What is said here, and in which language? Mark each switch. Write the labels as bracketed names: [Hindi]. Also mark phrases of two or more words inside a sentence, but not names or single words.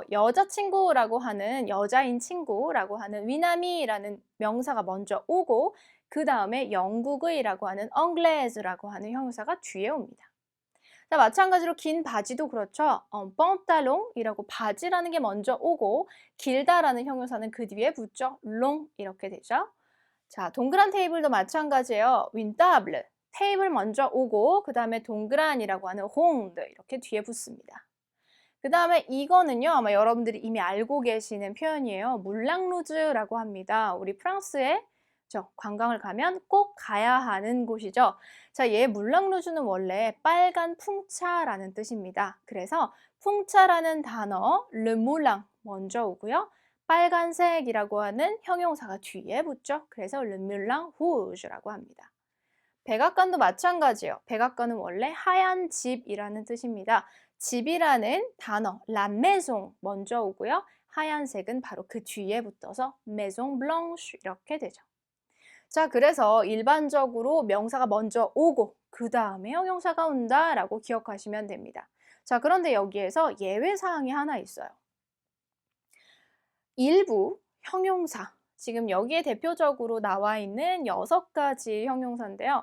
[Korean] 여자친구라고 하는 여자인 친구라고 하는 위나미라는 명사가 먼저 오고 그 다음에 영국의라고 하는 엉글레즈라고 하는 형용사가 뒤에 옵니다. 자, 마찬가지로 긴 바지도 그렇죠. pantalon이라고 바지라는 게 먼저 오고 길다라는 형용사는 그 뒤에 붙죠. long 이렇게 되죠. 자, 동그란 테이블도 마찬가지예요. [French] une table. [Korean] 테이블 먼저 오고 그 다음에 동그란이라고 하는 ronde 이렇게 뒤에 붙습니다. 그 다음에 이거는요, 아마 여러분들이 이미 알고 계시는 표현이에요. 물랑루즈라고 합니다. 우리 프랑스에 관광을 가면 꼭 가야 하는 곳이죠. 자, 얘 물랑루즈는 원래 빨간 풍차라는 뜻입니다. 그래서 풍차라는 단어, [French] le moulin [Korean] 먼저 오고요. 빨간색이라고 하는 형용사가 뒤에 붙죠. 그래서 [French] le moulin rouge [Korean] 라고 합니다. 백악관도 마찬가지예요. 백악관은 원래 하얀 집이라는 뜻입니다. 집이라는 단어, [French] la maison [Korean] 먼저 오고요. 하얀색은 바로 그 뒤에 붙어서 [French] maison blanche [Korean] 이렇게 되죠. 자, 그래서 일반적으로 명사가 먼저 오고 그 다음에 형용사가 온다라고 기억하시면 됩니다. 자, 그런데 여기에서 예외사항이 하나 있어요. 일부 형용사, 지금 여기에 대표적으로 나와 있는 6가지 형용사인데요.